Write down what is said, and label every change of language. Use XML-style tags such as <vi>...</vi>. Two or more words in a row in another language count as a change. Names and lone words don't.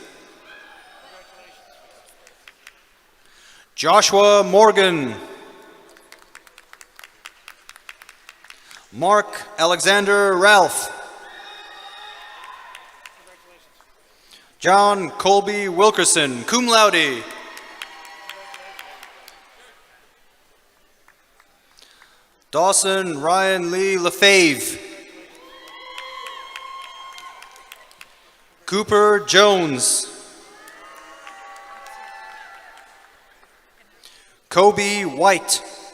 <en>Joshua Morgan. Mark Alexander Ralph. John Colby Wilkerson,</en> <la>cum laude.</la> <en>Dawson Ryan Lee Lefebvre. Cooper Jones. Kobe White.</en>